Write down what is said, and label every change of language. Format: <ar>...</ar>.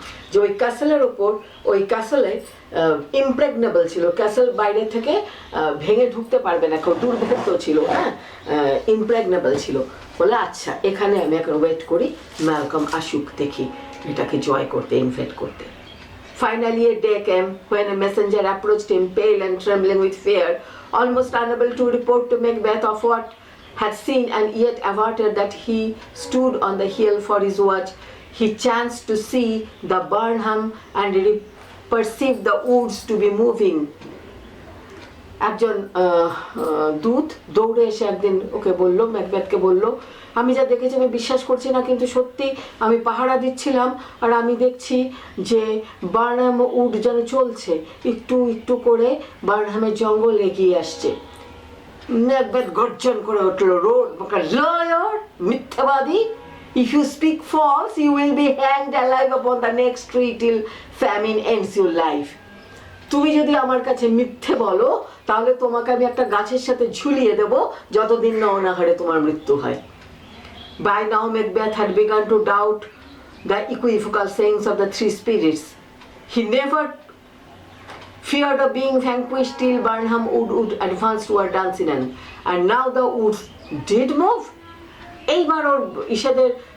<bn>যে ওই ক্যাসেলের ওপর, ওই ক্যাসেলে ইমপ্রেগনেবল ছিল, ক্যাসেল বাইরে থেকে ভেঙে ঢুকতে পারবে না, কেউ দুর্ভেদ্য ছিল, ইমপ্রেগনেবল ছিল। বলে আচ্ছা, এখানে আমি এখন ওয়েট করি, ম্যালকম আসুক, দেখি এটাকে জয় করতে, ইনভেট করতে।</bn> <en>Finally a day came when a messenger approached him, pale and trembling with fear, almost unable to report to Macbeth of what had seen, and yet averted that he stood on the hill for his watch. He chanced to see the Burnham and perceived the woods to be moving.</en> <bn>একজন দূত দৌড়ে এসে একদিন ওকে বলল, ম্যাকবেথকে বলল, আমি যা দেখেছি আমি বিশ্বাস করছি না, কিন্তু সত্যি আমি পাহারা দিচ্ছিলাম আর আমি দেখছি যে বার্নহাম উড যেন চলছে, একটু একটু করে বার্নহামের জঙ্গল এগিয়ে আসছে। ম্যাকবেথ গর্জন করে উঠল, রোড লয়ার, মিথ্যাবাদী,</bn> <en>if you speak false you will be hanged alive upon the next tree till famine ends your life.</en> <bn>তুমি যদি আমার কাছে মিথ্যে বলো তাহলে তোমাকে আমি একটা গাছের সাথে ঝুলিয়ে দেব যতদিন না অনাহারে তোমার মৃত্যু হয়।</bn> <en>By now Macbeth had begun to doubt the equivocal sayings of the three spirits. He never feared of being vanquished till Burnham would advance toward Dunsinane, and now the woods did move.</en> <bn>এইবার ওর ইসাদের</bn>